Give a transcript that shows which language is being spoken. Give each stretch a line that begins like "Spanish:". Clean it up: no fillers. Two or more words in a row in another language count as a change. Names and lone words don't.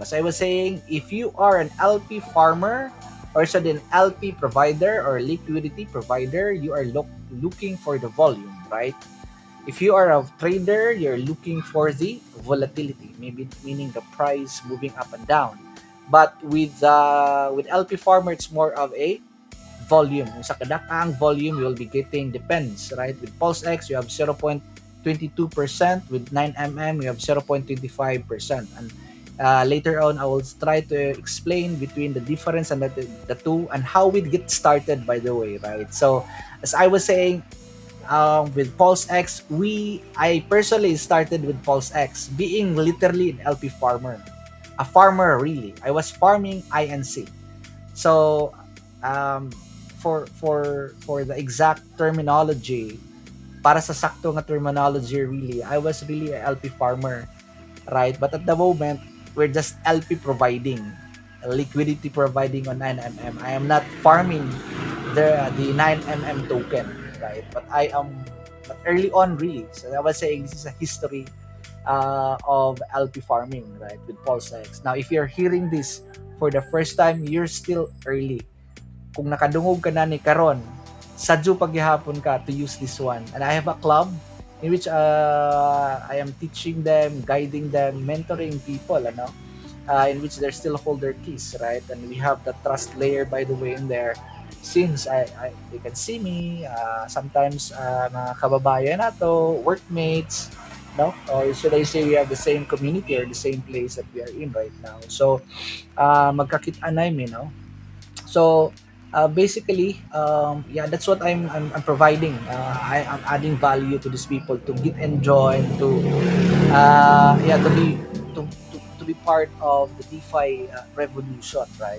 English: As I was saying, if you are an LP farmer or so an LP provider or liquidity provider, you are looking for the volume, right? If you are a trader, you're looking for the volatility, maybe meaning the price moving up and down. But with LP farmer, it's more of a volume.
Cebuano: Kung sa kadakang
English: volume, you'll be getting depends, right? With Pulse X, you have 0.22%. With 9mm, you have 0.25%. And later on, I will try to explain between the difference and the two and how we get started, by the way, right? So as I was saying, with Pulse X, I personally started with Pulse X being literally an LP farmer, a farmer really. I was farming INC. So for the exact terminology,
Cebuano: para sa sakto nga
English: terminology, really, I was really a LP farmer, right? But at the moment, we're just LP providing, liquidity providing on 9mm. I am not farming the 9mm token, right? But early on, really. So I was saying this is a history of LP farming, right? With Pulse X. Now, if you're hearing this for the first time, you're still early.
Cebuano: Kung nakadungog ka na ni karon, sadyo paghihapon ka
English: to use this one. And I have a club in which I am teaching them, guiding them, mentoring people, in which they still hold their keys, right? And we have the trust layer, by the way, in there. Since they can see me, sometimes
Cebuano: mga kababayan nato,
English: workmates, no? Or should I say we have the same community or the same place that we are in right now.
Cebuano: So, magkakit-anay me, no?
English: So, basically, yeah, that's what I'm providing. I'm adding value to these people to get enjoy, to yeah, to be part of the DeFi revolution, right?